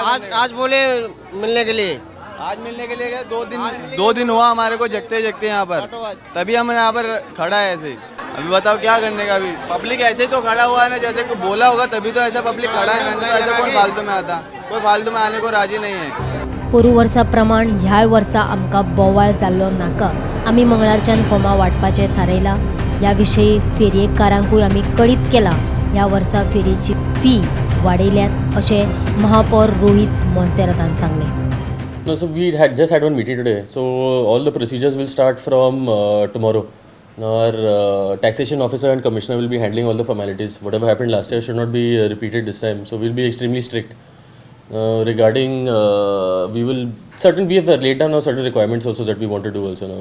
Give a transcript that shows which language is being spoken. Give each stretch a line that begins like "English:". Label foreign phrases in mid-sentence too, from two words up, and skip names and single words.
Hindi: आज बोले मिलने के लिए, आज मिलने के लिए गए। 2 दिन हुआ हमारे को जगते जगते यहाँ पर, तभी हम यहाँ पर खड़ा है ऐसे। अभी बताओ क्या करने का? अभी पब्लिक ऐसे ही तो खड़ा हुआ है ना, जैसे कि बोला होगा तभी तो ऐसा पब्लिक खड़ा है ना। ऐसा कोई फालतू में आता, कोई फालतू में आने को राजी नहीं है।
Konkani: पोरू वर्सा प्रमाण ह्या वर्सा आमकां बोवाळ जाल्लो नाका। आमी मंगळारच्यान फॉर्मां वाटपाचें थारायला। ह्या विशयी फेरयेकारांकूय आमी कळीत केला। ह्या वर्सा फेरयेची फी वाडयल्यात अशें महापौर रोहित मोन्सेरातान सांगलें।
English: No, so we had just had one meeting today. So all the procedures will start from tomorrow. Our taxation officer and commissioner will be handling all the formalities. Whatever happened last year should not be repeated this time. So we'll be extremely strict. Regarding, we have laid down now certain requirements also that we want to do also now.